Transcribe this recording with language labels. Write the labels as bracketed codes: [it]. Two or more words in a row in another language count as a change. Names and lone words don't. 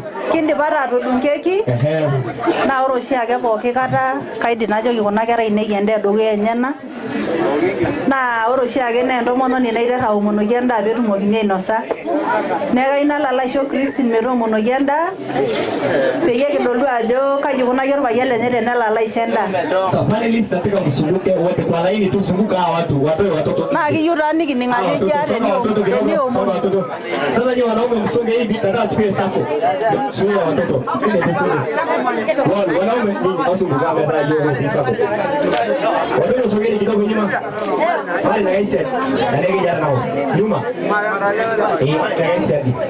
[mas] Kindi bara tudung keki. Na oroshi ake pooki kata kaidim najoki kuna kera ainei endaa dukuya enyena. Na oroshi ake naa entomononi naiterr aomonoki endaa pee etumokini ainosa. Neeku kayieu nalo aisho Christine metoomonoki endaa peyie kidolu ajo kaji ikunaki orpayian lenye tenelo aisho endaa. [sw] Panelists nataka msunguke wote kwa laini tu, zunguka hawa watoto. [mas] Na kiyieu taa nikining ajo teniomon. [sw] Sasa ni wanaume msonge hivi nataka tuwe sako. Sio watoto. Wanaume ni msunguka mbele hiyo sako. Watoto sogeni kidogo nyuma. Pale na Aisha. Na leo jana nao. Nyuma. Na Aisha.